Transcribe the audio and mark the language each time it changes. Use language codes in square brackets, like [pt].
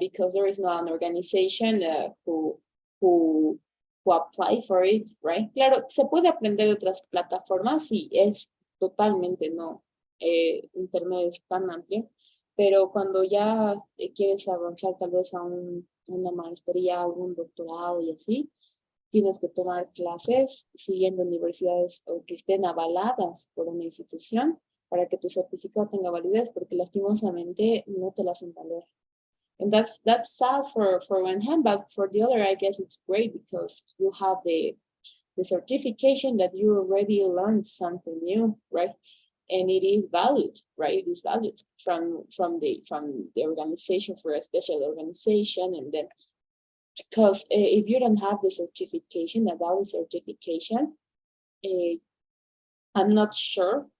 [en] Because there is no an organization who apply for it, right? [es] Claro, se puede aprender de otras plataformas, sí, es totalmente no. Internet es tan amplio, pero cuando ya quieres avanzar tal vez a una maestría, un doctorado y así, tienes que tomar clases siguiendo universidades o que estén avaladas por una institución para que tu certificado tenga validez, porque lastimosamente no te la hacen valer. [en] And that's sad for one hand, but for the other, I guess it's great because you have the certification that you already learned something new, right? And it is valued, right? It is valued from the organization, for a special organization, and then because if you don't have the certification, a valid certification, I'm not sure.